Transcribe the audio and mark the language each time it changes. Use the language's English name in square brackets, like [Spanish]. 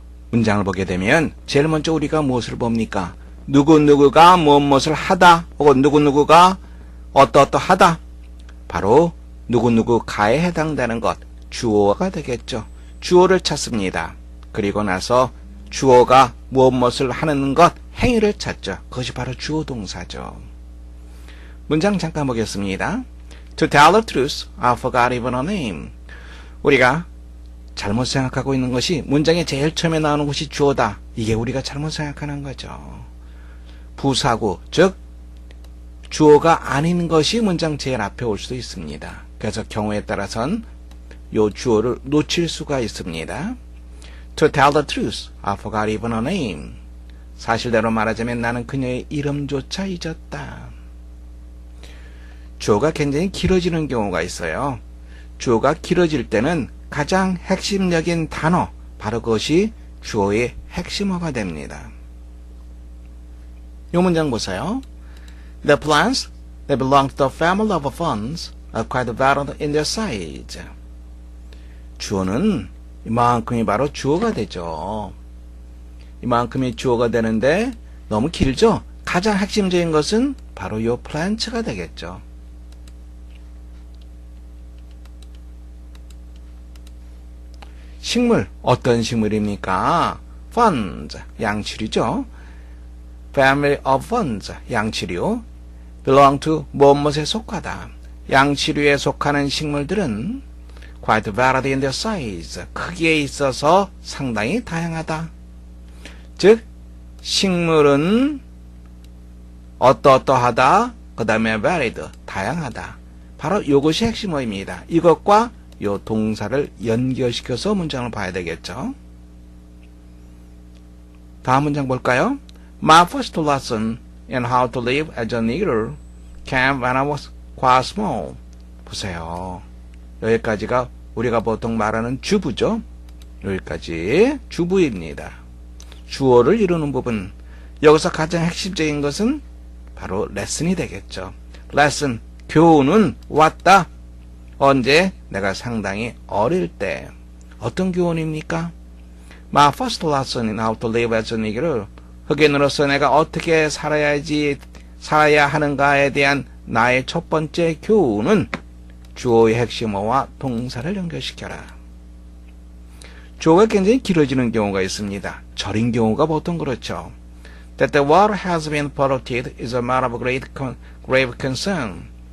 [Korean] 문장을 보게 되면 제일 먼저 우리가 무엇을 봅니까? 누구누구가 무엇을 하다 혹은 누구누구가 어떠어떠하다. 바로 누구누구가에 해당되는 것, 주어가 되겠죠. 주어를 찾습니다. 그리고 나서 주어가 무엇을 하는 것, 행위를 찾죠. 그것이 바로 주어 동사죠. 문장 잠깐 보겠습니다. [English] To tell the truth, I forgot even her name. [Korean] 우리가 잘못 생각하고 있는 것이 문장의 제일 처음에 나오는 것이 주어다. 이게 우리가 잘못 생각하는 거죠. 부사구, 즉 주어가 아닌 것이 문장 제일 앞에 올 수도 있습니다. 그래서 경우에 따라서는 이 주어를 놓칠 수가 있습니다. [English] To tell the truth, I forgot even her name. [Korean] 사실대로 말하자면 나는 그녀의 이름조차 잊었다. 주어가 굉장히 길어지는 경우가 있어요. 주어가 길어질 때는 가장 핵심적인 단어, 바로 그것이 주어의 핵심어가 됩니다. 이 문장 보세요. [English] The plants that belong to the family of ferns are quite varied in their size. [Korean] 주어는 이만큼이 바로 주어가 되죠. 이만큼이 주어가 되는데 너무 길죠? 가장 핵심적인 것은 바로 이 plant가 되겠죠. 식물, 어떤 식물입니까? ferns, 양치류죠. [English] family of ferns, [Korean] 양치류. belong to 무엇에 속하다. 양치류에 속하는 식물들은 [English] quite varied in their size, [Korean] 크기에 있어서 상당히 다양하다. 즉, 식물은 어떠어떠하다, 그 다음에 varied, 다양하다. 바로 이것이 핵심어입니다. 이것과 이 동사를 연결시켜서 문장을 봐야 되겠죠. 다음 문장 볼까요? [English] My first lesson in how to live as a nigger came when I was quite small. [Korean] 보세요. 여기까지가 우리가 보통 말하는 주부죠. 여기까지 주부입니다. 주어를 이루는 부분. 여기서 가장 핵심적인 것은 바로 레슨이 되겠죠. 레슨, 교훈은 왔다. 언제? 내가 상당히 어릴 때. 어떤 교훈입니까? [English] My first lesson in how to live as a nigger. [Korean] 흑인으로서 내가 어떻게 살아야 하는가에 대한 나의 첫 번째 교훈은 주어의 핵심어와 동사를 연결시켜라. 주어가 굉장히 길어지는 경우가 있습니다. 절인 경우가 보통 그렇죠. [English] That the water has been polluted is a matter of grave concern.